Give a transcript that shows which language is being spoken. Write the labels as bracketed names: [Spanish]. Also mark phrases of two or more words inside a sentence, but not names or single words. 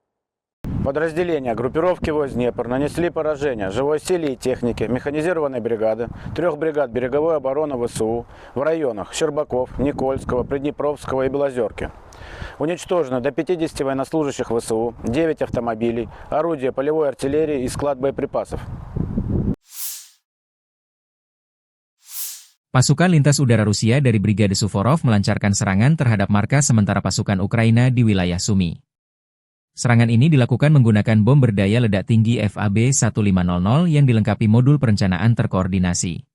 [Russian] Подразделения группировки войск Днепр нанесли поражение живой силе и технике механизированной бригады, 3 бригад береговой обороны ВСУ в районах Щербаков, Никольского, Приднепровского и Белозерки. Уничтожено до 50 военнослужащих ВСУ, 9 автомобилей, орудия полевой артиллерии и склад боеприпасов. [Indonesian] Pasukan lintas udara Rusia dari Brigade Suvorov melancarkan serangan terhadap markas sementara pasukan Ukraina di wilayah Sumy. Serangan ini dilakukan menggunakan bom berdaya ledak tinggi FAB-1500 yang dilengkapi modul perencanaan terkoordinasi.